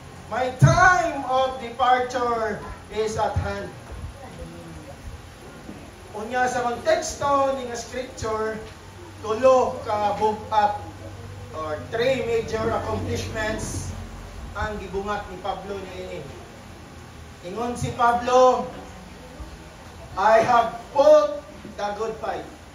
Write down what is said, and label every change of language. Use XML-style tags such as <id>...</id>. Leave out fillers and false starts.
<en>My time of departure is at hand.</en> <ceb>Unya sa mga teksto ni nga scripture, tulo ka buhat</ceb> <en>or 3 major accomplishments</en> <ceb>ang gibungat ni Pablo niini. Ingon si Pablo,</ceb> <en>I have fought the good fight.</en>